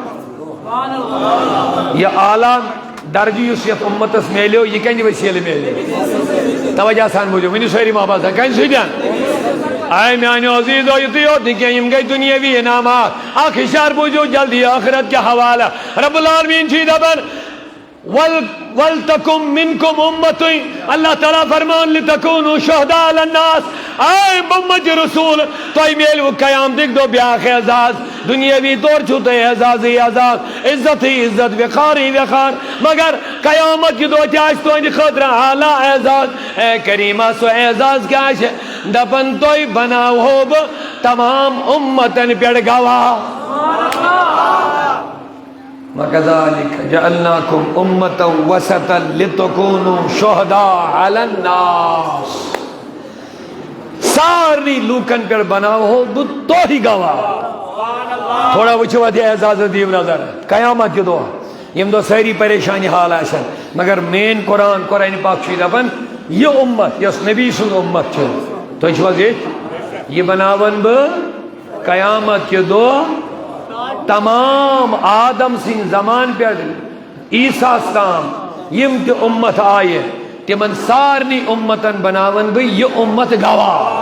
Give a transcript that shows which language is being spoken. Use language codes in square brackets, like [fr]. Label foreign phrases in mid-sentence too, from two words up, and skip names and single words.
[ks] یہِ اعلیٰ درجہٕ یُس یتھ اُمتس میلیو یہِ کَمہِ ؤسیٖلہٕ میلیو توجہ سان بوٗزِو ؤنِو سٲری محبت سان کَمہِ سۭتۍ اے میٛانیو عزیٖزو یُتُے یوت نہٕ کیٚنٛہہ یِم گٔے دُنیٲوی انعامات اکھ ہِشار بوٗزِو جلدی ٲخرت کہِ حوالہٕ [ar] رب العالمیٖن [ks] چھُے دپان [ar] وَلْتَكُمْ مِنْكُمْ أُمَّةٌ [ks] اللہ تعالیٰ فرمان [ar] لِتَكُونُوا شُهَدَاءَ عَلَى النَّاسِ [ks] اے اُمتِ رسول تۄہہِ میلوٕ قیامتٕکۍ دۄہ بیٛاکھ اعزاز دُنیٲوی طور چھُو تۄہہِ اعزازٕے اعزاز عزتٕے عزت وقارٕے وقار مگر قیامت کہِ دۄہ تہِ آسہِ تُہنٛدِ خٲطرٕ اعلیٰ اعزاز اے کریٖما سُہ اعزاز کیٛاہ آسہِ دپان تۄہہِ بناوہو بہٕ تمام اُمتن پٮ۪ٹھ گواہ [ar] وَكَذَلِكَ جَعَلْنَاكُمْ أُمَّةً وَسَطًا لِتَكُونُوا شُهَدَاءَ عَلَى النَّاسِ [ks] سارنٕے لوٗکن پٮ۪ٹھ بناوہو بہٕ تُہۍ گواہ تھوڑا وٕچھِو اَتھ یہِ اعزاز دِیِو نظر قیامت کہِ دۄہ ییٚمہِ دۄہ سٲری پریشانی حال آسن مگر مین قرآن پاک چھُ دپان یہِ اُمت یۄس نبی سُنٛد اُمت چھِ تُہۍ چھِو حظ ییٚتہِ یہِ بناون بہٕ قیامت کہِ دۄہ تمام آدم سٕنٛدِ زمان پٮ۪ٹھ عیٖساس تام یِم تہِ اُمت آیہِ تِمن سارنٕے اُمتن بناون بہٕ یہِ اُمت گواہ